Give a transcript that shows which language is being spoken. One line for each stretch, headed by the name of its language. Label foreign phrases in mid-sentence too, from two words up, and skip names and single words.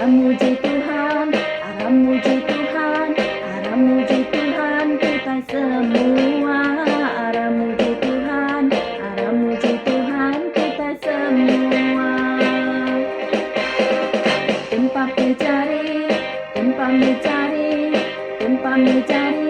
Iban: muji Tuhan, aram muji Tuhan, aram muji Tuhan kita semua. Aram muji Tuhan, aram muji Tuhan kita semua.
Malay: Tempat mencari, tempat mencari, tempat mencari.